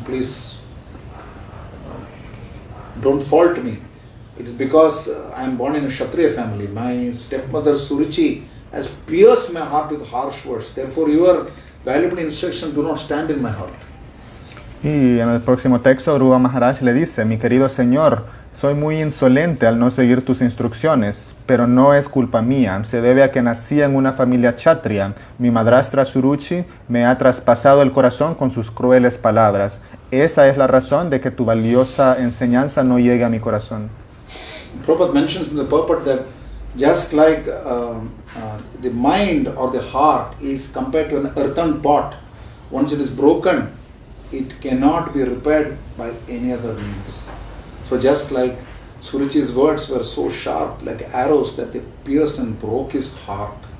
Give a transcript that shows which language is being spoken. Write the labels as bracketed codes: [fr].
[en] Please don't fault me. It is because I am born in a Kshatriya family. My stepmother Suruchi has pierced my heart with harsh words. Therefore, your valuable instruction do not stand in my heart. [es] Y en el próximo texto, Dhruva Maharaj le dice, mi querido Señor, soy muy insolente al no seguir tus instrucciones, pero no es culpa mía. Se debe a que nací en una familia kshatriya. Mi madrastra Suruchi me ha traspasado el corazón con sus crueles palabras. esa es la razón de que tu valiosa enseñanza no llegue a mi corazón. [en] Prabhupada mentions in the purport that just like the mind or the heart is compared to an earthen pot, once it is broken, it cannot be repaired by any other means. So just like Surichi's words were so sharp like arrows that they pierced and broke his heart.